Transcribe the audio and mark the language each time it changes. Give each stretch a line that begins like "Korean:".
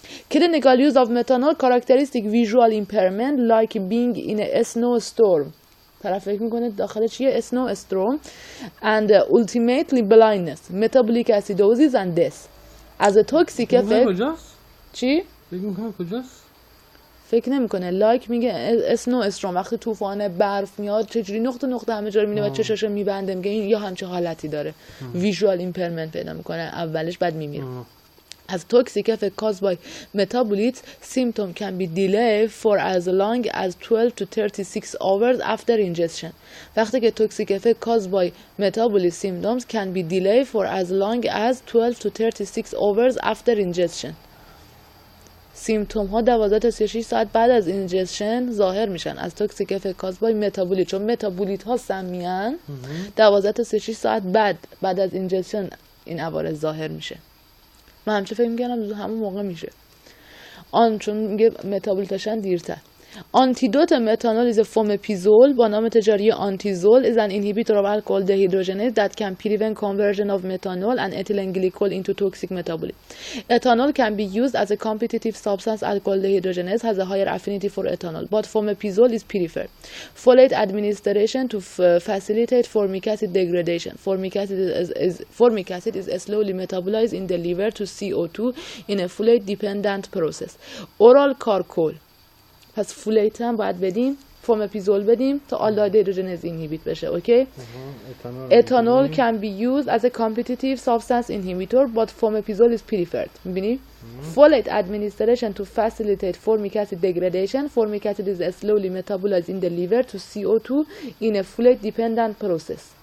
English: Clinical use of methanol characteristic visual impairment like being in a snowstorm.
Persian: طرف فکر میکنه داخل چیه؟
English: snowstorm and ultimately blindness, metabolic acidosis and death. As a toxic effect.
Persian: کجاست؟ چی؟ فکر میکنم کجاست؟ فکر نمیکنه. لایک میگه اسنو استرام، وقتی طوفان برف میاد چجوری نقطه نقطه همه جا رو میبینه و چشاشو میبنده، میگه این یا همچین حالتی داره. ویژوال ایمپرمنت پیدا میکنه اولش، بعد میمیره.
English: As toxic effect caused by metabolites, symptom can be delayed for as long as 12 to 36 hours after ingestion.
Persian: وقتی که
English: toxic effect caused by metabolic symptoms can be delayed for as long as 12 to 36 hours after ingestion.
Persian: سیمتوم ها 12 تا 36 ساعت بعد از اینجکشن ظاهر میشن از توکسیک افکت کاز بای متابولیت، چون متابولیت ها سمیان. 12 تا 36 ساعت بعد از اینجکشن این عوارض ظاهر میشه. من همچه فکر میکنم همون موقع میشه چون میگه متابولیتاشن دیرتر. آنتیدوت متانول
English: is a fomepizole
Persian: با نام تجاری
English: Antizol is an inhibitor of alcohol dehydrogenase that can prevent conversion of methanol and ethylene glycol into toxic metabolite. Ethanol can be used as a competitive substance. Alcohol dehydrogenase has a higher affinity for ethanol, but fomepizole is preferred. Folate administration to facilitate formic acid degradation. Formic acid is slowly metabolized in the liver to CO2 in a folate dependent process. Oral charcoal.
Persian: پس فولیت هم باید بدیم، فومپیزول بدیم تا آلدهاید هیدروژنز اینهیبیت بشه. اوکی.
English: ethanol can be used as a competitive substance inhibitor but fomepizole is preferred.
Persian: میبینی؟
English: folate administration to facilitate formic acid degradation. Formic acid is slowly metabolized in the liver to CO2 in a folate dependent process.